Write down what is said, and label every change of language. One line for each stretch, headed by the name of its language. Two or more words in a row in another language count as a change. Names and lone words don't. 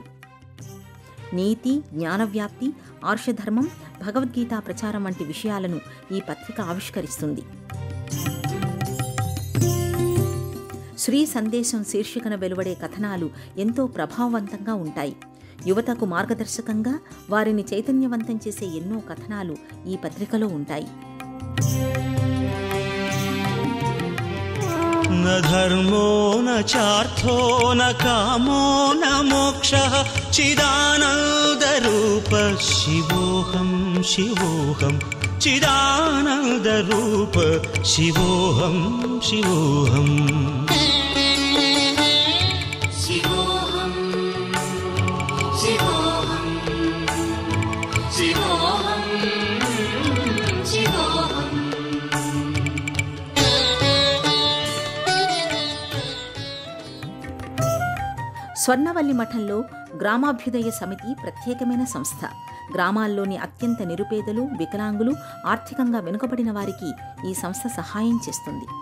Telugu: నీతి, జ్ఞానవ్యాప్తి, ఆర్షధర్మం, భగవద్గీత ప్రచారం వంటి విషయాలను ఈ పత్రిక ఆవిష్కరిస్తుంది. శ్రీ సందేశం శీర్షికన వెలువడే కథనాలు ఎంతో ప్రభావవంతంగా ఉంటాయి. యువతకు మార్గదర్శకంగా వారిని చైతన్యవంతం చేసే ఎన్నో కథనాలు ఈ పత్రికలో ఉంటాయి.
Sanskrit: न धर्मो न चार्थो न कामो न मोक्षः चिदानन्दरूप शिवोऽहं शिवोऽहं चिदानन्दरूप शिवोऽहं शिवोऽहम् शिवोऽहं शिवोऽहं शिवोऽहं शिवोऽहम्
Telugu: స్వర్ణవల్లి మఠంలో గ్రామాభ్యుదయ సమితి ప్రత్యేకమైన సంస్థ. గ్రామాల్లోని అత్యంత నిరుపేదలు, వికలాంగులు, ఆర్థికంగా వెనుకబడిన వారికి ఈ సంస్థ సహాయం చేస్తుంది.